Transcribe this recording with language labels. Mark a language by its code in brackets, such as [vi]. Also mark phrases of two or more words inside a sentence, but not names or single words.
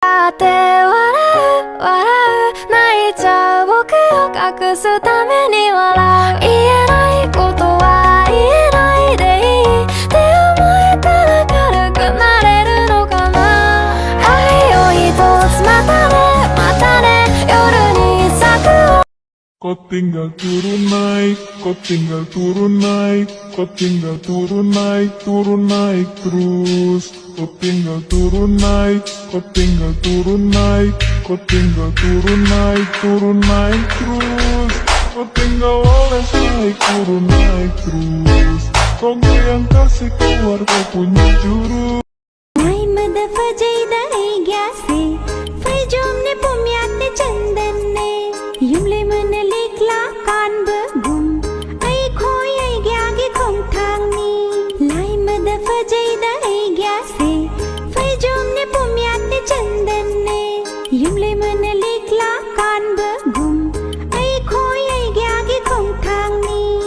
[ja] って笑う笑う泣いちゃう僕を隠すために笑う言えないことは言えないでいいって思えたら軽くなれるのかな愛を一つまたね夜に咲く [id] Kau tinggal turun naik, kau tinggal turun naik, kau tinggal turun naik terus. Kau tinggal turun naik, kau tinggal turun naik, kau tinggal turun naik terus. Kau tinggal oles naik terus. Kau yang kasih keluar kau punya jurus. [mni] Ai mada fajida ai gyase, fajom ne pumyat ne chandan ne. Yumle man likla kan bagum, ai khoi ai gyage khom thang ni. Lai mada fajida ai gyase, fajom ne pumyat ne chandan ne. Yumle man likla kan bagum, ai khoi ai gyage khom thang ni.